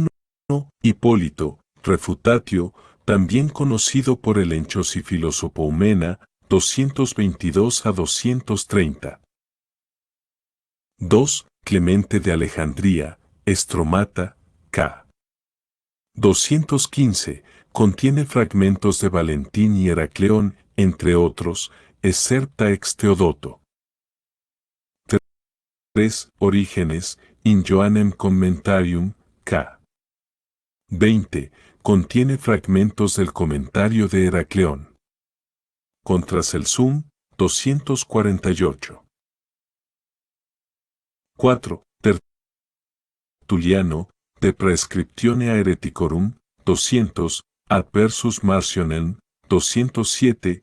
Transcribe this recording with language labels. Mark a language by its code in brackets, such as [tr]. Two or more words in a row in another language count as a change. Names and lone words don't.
[es] Hipólito, Refutatio, también conocido por el Enchos y Filosopoumena, 222 a 230. 2. Clemente de Alejandría, Estromata, k. 215, contiene fragmentos de Valentín y Heracleón, entre otros, excerpta ex Teodoto. 3. Orígenes, in Joannem Commentarium, k. 20, contiene fragmentos del comentario de Heracleón. Contra Celsum, 248. 4. Tertuliano, De Praescriptione Hereticorum, 200, Adversus Marcionem, 207,